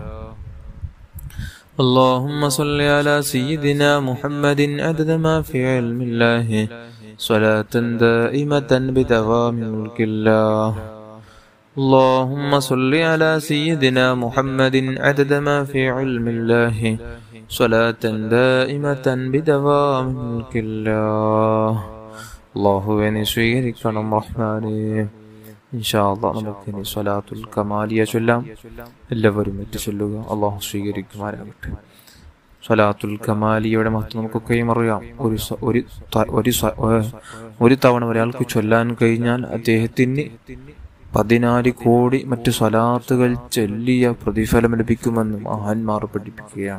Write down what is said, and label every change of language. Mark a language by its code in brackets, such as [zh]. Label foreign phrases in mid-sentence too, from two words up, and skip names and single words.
[ar] اللهم صل على سيدنا محمد عدد ما في علم الله صلاة دائمة بدوام ملك الله. اللهم صل على سيدنا محمد عدد ما في علم الله صلاة دائمة بدوام ملك الله. [ml] അല്ലാഹുവേ നീ സ്വീകരിക്കണം റഹ്മാനേ. [ar] إن شاء الله [ml] നമുക്കിനി സ്വലാത്തുൽ കമാലിയ ചൊല്ലാം. എല്ലാവരും ഏറ്റു ചൊല്ലുക. അല്ലാഹു സ്വീകരിക്കുമാറാകട്ടെ. സ്വലാത്തുൽ കമാലിയയുടെ മഹത്വം നമുക്കൊക്കെയും അറിയാം. ഒരു തവണ ഒരാൾക്ക് ചൊല്ലാൻ കഴിഞ്ഞാൽ അദ്ദേഹത്തിന് 14 കോടി മറ്റു സ്വലാത്തുകൾ ചൊല്ലിയ പ്രതിഫലം ലഭിക്കുമെന്ന് മഹാന്മാർ പഠിപ്പിക്കുകയാണ്.